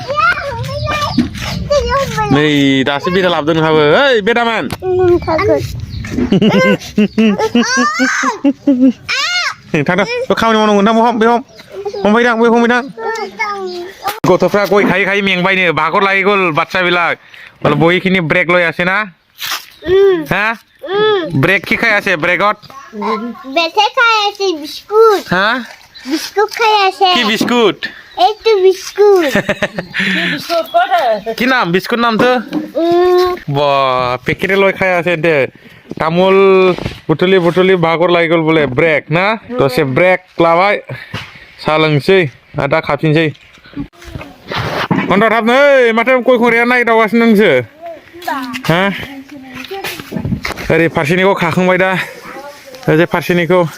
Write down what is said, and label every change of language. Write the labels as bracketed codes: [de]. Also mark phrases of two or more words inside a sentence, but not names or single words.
[brx] नै दासो बेदा लाबोदों नोंहाबो ओइ बेदामोन थांदों खामानि मावनांगौ नोंथां हमबायदां गथ'फ्रा गय खायै खायै मेंबायनो भागर लायै गल बाथ्रा बिलाक बहिखिनि ब्रेक लय [as] আছে না হা ব্ৰেক কি খাই আছে ব্ৰেকত বেতে খাই আছে বিস্কুট হ্যাঁ বিস্কুট খাই আছে কি বিস্কুট এই তো বিস্কুট বিস্কুট কোটা কি নাম বিস্কুট নাম তো বা পেকেটে লয় খাই আছে দে তামুল [brx] बुटुलि भागर लायै गल बोले ब्रेक ना दसे ब्रेक लाबाय सा लोंसै दा खाफिनसै कन्ट्रा थाबनो माथो गय खरिया नायदावगासिनो नोंसो हा ओरै फारसेनिखौ खाखांबाय दा ओरै फारसेनिखौ